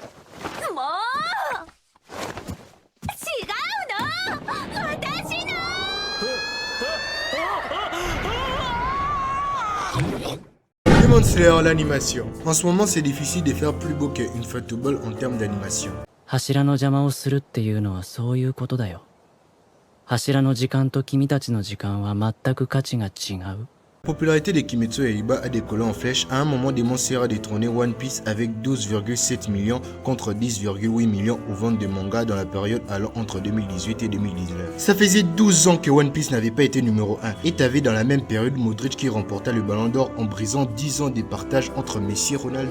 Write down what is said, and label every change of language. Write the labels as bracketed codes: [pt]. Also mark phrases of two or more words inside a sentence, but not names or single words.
[fr] Demon Slayer, l'animation. En ce moment, c'est difficile de faire plus beau que Ufotable en termes d'animation. [ja] 柱の邪魔をするっていうのはそういうことだよ。柱の時間と君たちの時間は全く価値が違う。 [fr] La popularité de Kimetsu Yaiba a décollé en flèche. À un moment, Demon Slayer a détrôné One Piece avec 12,7 millions contre 10,8 millions aux ventes de manga dans la période allant entre 2018 et 2019. Ça faisait 12 ans que One Piece n'avait pas été numéro 1. Et t'avais dans la même période Modric qui remporta le Ballon d'Or en brisant 10 ans des partages entre Messi et Ronaldo.